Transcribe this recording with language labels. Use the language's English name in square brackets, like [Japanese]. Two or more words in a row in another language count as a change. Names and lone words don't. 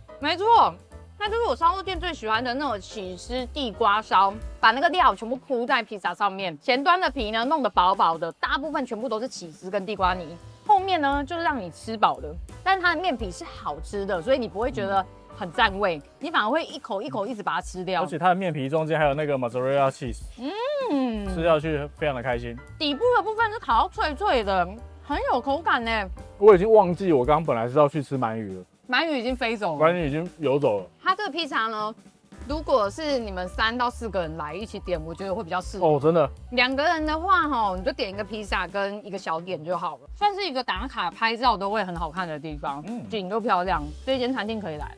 [Chinese] 沒錯，那就是我燒肉店最喜歡的那種起司地瓜燒，把那個料全部鋪在披薩上面，前端的皮呢弄得薄薄的，大部分全部都是起司跟地瓜泥，後面呢就是讓你吃飽的，但是它的麵皮是好吃的，所以你不會覺得很占味，你反而會一口一口一直把它吃掉。而且它的麵皮中間還有那個 [English] mozzarella cheese， [Chinese] 吃下去非常的開心。底部的部分是烤到脆脆的，很有口感呢。我已經忘記我剛剛本來是要去吃鰻魚了，鰻魚已經飛走了，鰻魚已經游走了。它這個披薩呢，如果是你們3到4個人來一起點，我覺得會比較適合。哦，真的。2 個人的話，你就點一個披薩跟一個小點就好了，算是一個打卡拍照都會很好看的地方，景都漂亮，這間餐廳可以來。